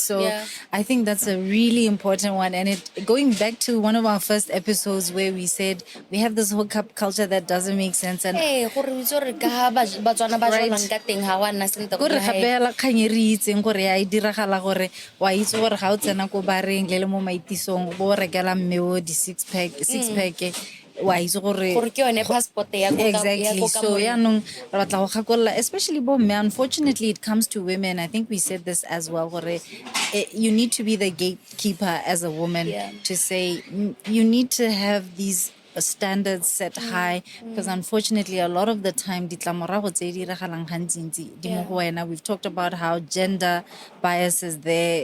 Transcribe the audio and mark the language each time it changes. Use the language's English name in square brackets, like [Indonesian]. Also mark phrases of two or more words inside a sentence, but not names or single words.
[English] So I think that's a really important one. And it going back to one of our first episodes where we said we have this hookup culture that doesn't make sense. [Tswana] And bareng le mo maitisong bo rekela mmeo di [English] six pack [Tswana] wa itse gore ke yone passport ya go [English] exactly. [Tswana] So yaanong re batla go gakolla especially bo mme. [English] Unfortunately it comes to women. I think we said this as well gore you need to be the gatekeeper as a woman to say you need to have these standards set high, because unfortunately a lot of the time we've talked about how gender bias is there.